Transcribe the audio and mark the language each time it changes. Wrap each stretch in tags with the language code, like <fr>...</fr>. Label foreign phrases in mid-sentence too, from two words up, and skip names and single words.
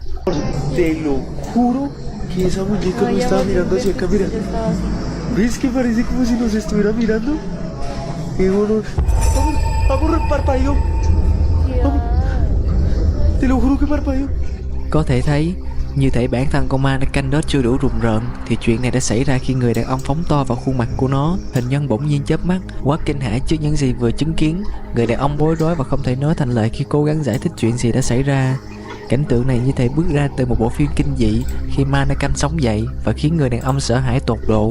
<es>Te lo juro que esa muñeca no estaba mirando hacia acá, mira. ¿Ves que parece como si nos estuviera mirando? Y bueno, vamos, parpadeo. Vamos. ¿qué parpadeo?</es> <vi>Có thể thấy, như thể bản thân con mannequin đó chưa đủ rùng rợn thì chuyện này đã xảy ra khi người đàn ông phóng to vào khuôn mặt của nó. Hình nhân bỗng nhiên chớp mắt, quá kinh hãi trước những gì vừa chứng kiến. Người đàn ông bối rối và không thể nói thành lời khi cố gắng giải thích chuyện gì đã xảy ra. Cảnh tượng này như thể bước ra từ một bộ phim kinh dị khi mannequin sống dậy và khiến người đàn ông sợ hãi tột độ.</vi>